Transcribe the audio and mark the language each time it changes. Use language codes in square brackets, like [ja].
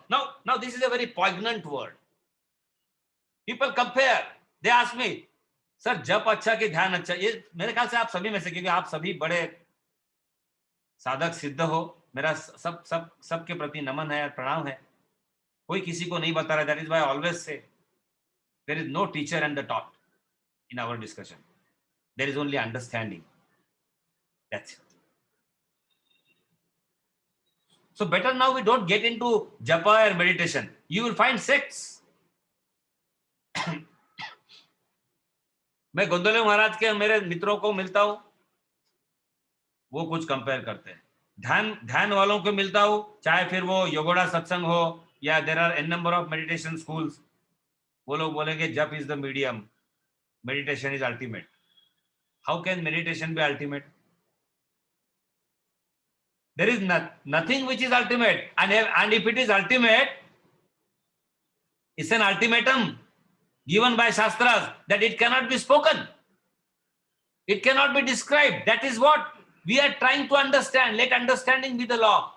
[en] Now this is a very poignant word. People compare. They ask me, sir, [hi] जप अच्छा कि ध्यान अच्छा? ये मेरे ख्याल से आप सभी में से, क्योंकि आप सभी बड़े साधक सिद्ध हो, मेरा सबके प्रति नमन है, प्रणाम है. कोई किसी को नहीं बता रहा. [en] That is why I always say there is no teacher and the taught in our discussion. There is only understanding. That's it. So better now we don't get into japa or meditation. You will find sects. [hi] मैं गोंदोले महाराज के मेरे मित्रों को मिलता हूं, वो कुछ compare करते हैं. ध्यान वालों को मिलता हूं, चाहे फिर वो योगोड़ा सत्संग हो या [en] there are an number of meditation schools, [hi] वो लोग बोलेंगे [en] Jap is the medium, meditation is ultimate. How can meditation be ultimate? There is nothing which is ultimate, and if it is ultimate, it's an ultimatum given by Shastras that it cannot be spoken, it cannot be described. That is what we are trying to understand. Let understanding be the law.